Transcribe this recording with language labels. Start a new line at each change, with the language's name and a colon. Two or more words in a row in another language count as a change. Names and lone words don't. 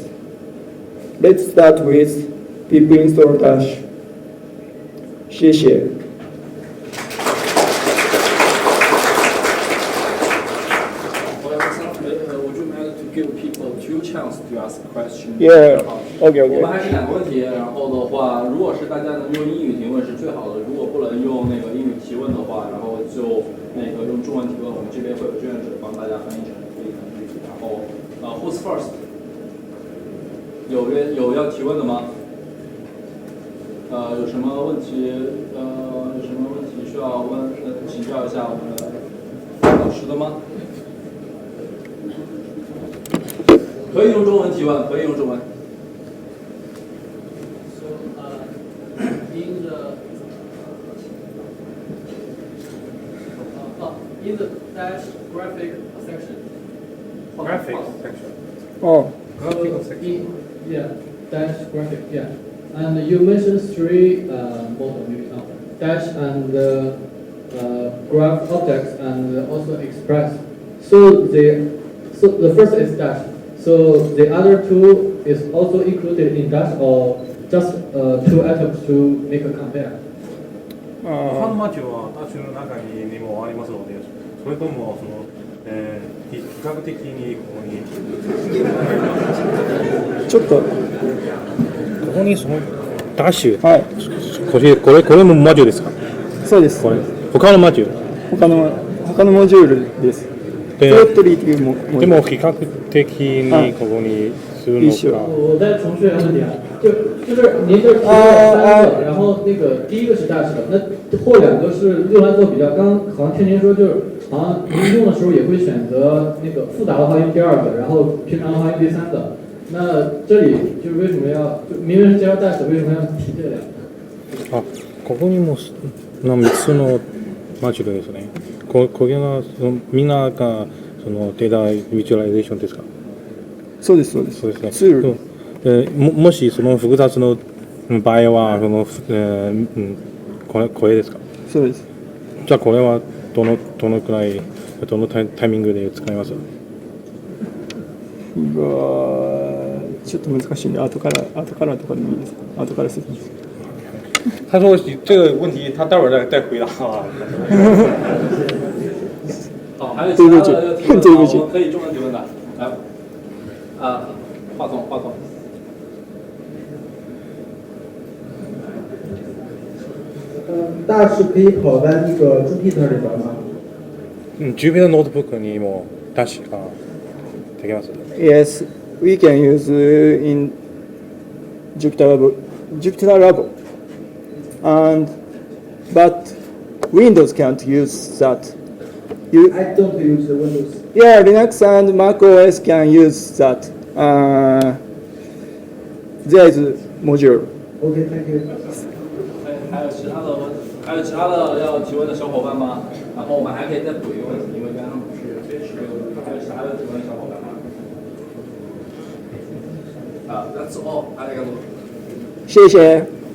English: Let's start with pip install Dash.
Chinese: 谢谢。
English: Would you mind to give people two chance to ask questions? Yeah. OK。
Chinese: 我们还是2个问题，然后的话，如果是大家能用英语提问是最好的，如果不能用那个英语提问的话，然后就那个用中文提问，我们这边会有志愿者帮大家翻译成可以翻译。然后
English: who's first？
Chinese: 有要提问的吗？有什么问题？有什么问题需要问请教一下我们的老师的吗？可以用中文提问，可以用中文。
English: In the Dash graphic section. Graphic section. Oh. Graphic section. Yeah, Dash graphic. Yeah, and you mentioned 3 models, maybe Dash and graph objects and also Express. So the first is Dash. So the other 2 is also included in Dash, or just 2 items to make a compare.
Japanese: 他のマチュはダッシュの中にもありますので、それとも比較的にここにちょっとここにそのダッシュ、はい、これもマジュールですか？そうです。これ他のマジュール？他のモジュールです。ででも比較的にここにするのか。
Chinese: 我再重申一个问题啊，就是您这提了3个，然后那个第一个是 Dash 的，那后2个是用来做比较。刚好像听您说，就是好像您用的时候也会选择那个复杂的话用第2个，然后平常的话用第3个。那这里就是为什么要就明明是介绍 Dash， 为什么要提这2个？
Japanese: あ、ここにも3つのマジュールですね。これがみんながそのデータビジュアライゼーションですか？そうですそうです。そうですね。ツール。もしその複雑の場合はその、これですか？そうです。じゃあこれはどのくらいどのタイミングで使います？ちょっと難しいんで後からとかでもいいですか？後から説明。
Chinese: 他说这个问题他待会儿再回答啊。好，还有其他的要提问的，我们可以中文提问的，来，话筒。大是可以跑在那个 Jupyter 里边吗
Japanese: ？Jupyter Notebook にもダッシュができます。
English: Yes, we can use in Jupyter Lab, but Windows can't use that. I don't use the Windows. Yeah, Linux and Mac OS can use that. There is module. Okay, thank you.
Chinese: 还有其他的要提问的小伙伴吗？然后我们还可以再补一个问题，因为刚刚不是坚持还有其他的提问的小伙伴吗 ？
English: That's all.
Chinese: 谢谢。